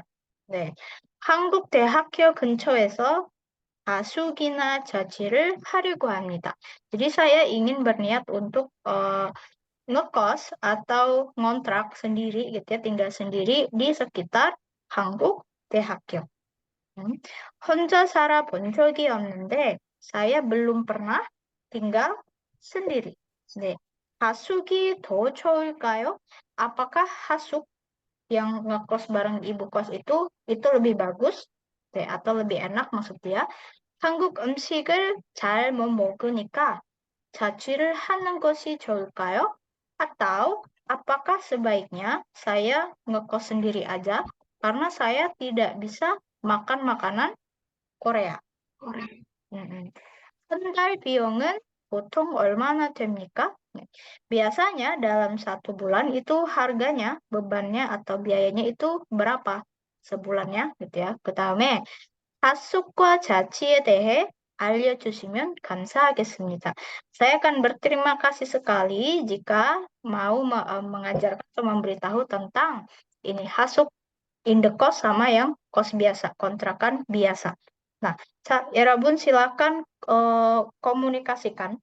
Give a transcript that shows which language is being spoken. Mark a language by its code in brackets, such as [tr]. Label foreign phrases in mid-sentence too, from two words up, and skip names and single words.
[ko] 네, 한국 대학교 근처에서 하숙이나 자취를 하려고 합니다. [id] Jadi saya ingin berniat untuk ngekos atau ngontrak sendiri gitu ya, tinggal sendiri di sekitar 한국 대학교. [ko] 혼자 살아본 적이 없는데 [id] saya belum pernah tinggal sendiri. [ko] 네, 하숙이 더 좋을까요? [id] Apakah hasuk yang ngekos bareng ibu kos itu lebih bagus? 네, atau lebih enak maksud dia? [ko] 한국 음식을 잘 못 먹으니까 자취를 하는 것이 좋을까요? [id] Atau apakah sebaiknya saya ngekos sendiri aja karena saya tidak bisa makan makanan Korea. [ko] 한 달 비용은 보통 얼마나 됩니까? [id] biasanya dalam 1 bulan itu harganya, bebannya atau biayanya itu berapa sebulannya gitu ya. [ko] 그다음에 하숙과 자취에 대해 알려주시면 감사하겠습니다. [id] Saya akan berterima kasih sekali jika mau mengajarkan atau memberitahu tentang ini hasuk indekos sama yang kos biasa, kontrakan biasa. Nah, 여러분 silakan komunikasikan.